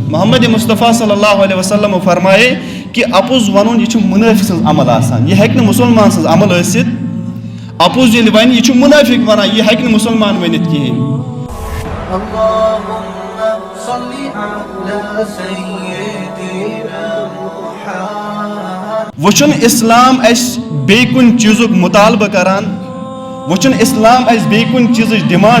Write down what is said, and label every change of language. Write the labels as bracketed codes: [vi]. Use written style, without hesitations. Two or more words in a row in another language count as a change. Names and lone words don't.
[ks] محمد مصطفیٰ [ar] صلی اللہ علیہ وسلم [ks] فرمائے کہ اپوز ونن یہ منافق سن عمل آسان، یہ ہیکہ مسلمان سن عمل ٲسِتھ اپوز ییٚلہِ ونہِ یہ منافق ونان، یہ ہیکہ مسلمان ؤنِتھ کِہیٖنۍ۔ وچھن اسلام اس بیٚیہِ کُنہِ چیٖزُک مطالبہ کران، وچھن اسلام اس بیٚیہِ کُنہِ چیٖزٕچ ڈِمانڈ